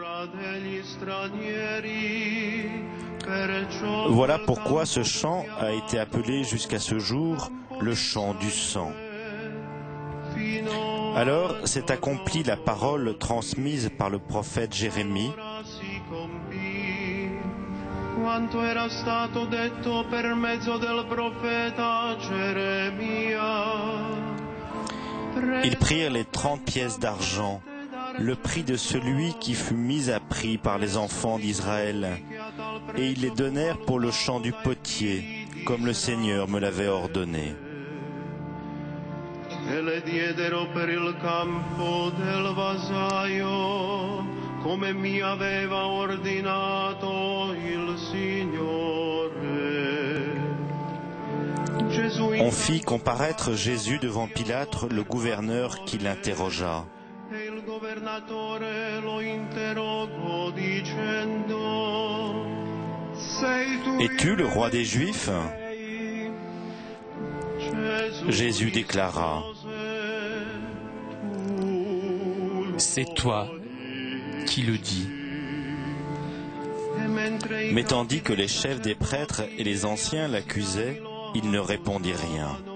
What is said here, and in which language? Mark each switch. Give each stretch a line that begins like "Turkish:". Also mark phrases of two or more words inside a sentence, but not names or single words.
French: Voilà pourquoi ce champ a été appelé jusqu'à ce jour le champ du sang. Alors s'est accomplie la parole transmise par le prophète Jérémie.
Italian: quanto era stato detto per mezzo del profeta Geremia.
French: Ils prirent les 30 pièces d'argent, le prix de celui qui fut mis à prix par les enfants d'Israël, et ils les donnèrent pour le champ du potier, comme le Seigneur me l'avait ordonné.
Italian: E le diedero per il campo del vasaio, come mi aveva ordinato il Signore.
French: On fit comparaître Jésus devant Pilate, le gouverneur qui l'interrogea.
Italian: E il governatore lo interrogò dicendo: Sei tu
French: Es-tu le roi des Juifs? Jésus déclara: C'est toi qui le dis. Mais tandis que les chefs des prêtres et les anciens l'accusaient, il ne répondit rien.